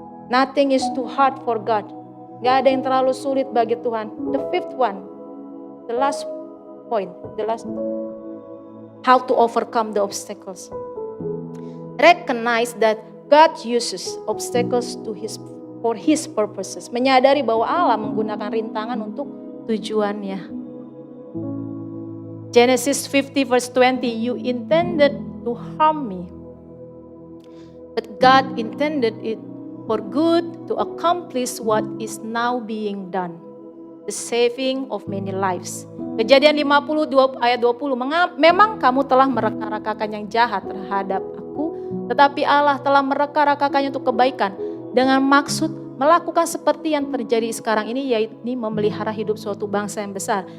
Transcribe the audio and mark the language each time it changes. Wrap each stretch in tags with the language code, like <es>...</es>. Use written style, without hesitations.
<en>Nothing is too hard for God.</en> <id>Gak ada yang terlalu sulit bagi Tuhan.</id> <en>The fifth one, the last point, how to overcome the obstacles. Recognize that God uses obstacles for His purposes.</en> <id>Menyadari bahwa Allah menggunakan rintangan untuk tujuannya.</id> <en>Genesis 50 verse 20, you intended to harm me, but God intended it for good to accomplish what is now being done, the saving of many lives.</en> <id>Kejadian 50 ayat 20, memang kamu telah mereka-rekakan yang jahat terhadap aku, tetapi Allah telah mereka-rekakannya untuk kebaikan dengan maksud melakukan seperti yang terjadi sekarang ini, yaitu memelihara hidup suatu bangsa yang besar.</id>